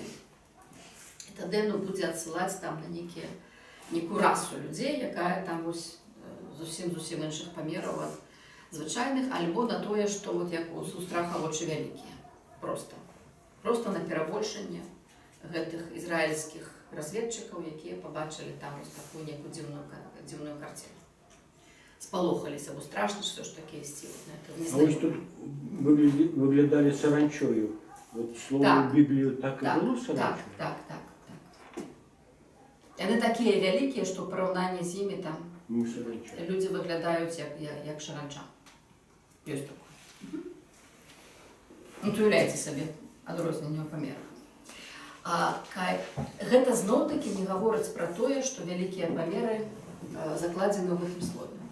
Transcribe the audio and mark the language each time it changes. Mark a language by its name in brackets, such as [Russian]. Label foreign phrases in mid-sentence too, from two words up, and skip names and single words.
[Belarusian] І тады яно будзе адсылаць там на некую расу людзей, якая там вось зусім іншых памераў ад звычайных, альбо на тое, што вот як у страха вочы вялікія. Просто на перабольшанне гэтых ізраільскіх разведчыкаў, якія пабачылі там вось такую некую дзіўную карціну. Спалохаліся, бо страшна ж [Ukrainian] все ж таки [Belarusian] ісці. [Ukrainian] А ось тут виглядали саранчою. Вот слово в Біблію так і було саранчою? Так. [Belarusian] Яны такія вялікія, што ў параўнанні з імі там людзі выглядаюць як саранча. Ёсць такое. Ну, уяўляйце сабе адрозненне ў памерах. Гэта зноў-такі не гаворыць пра тое, што вялікія памеры закладзены ў гэтым слове.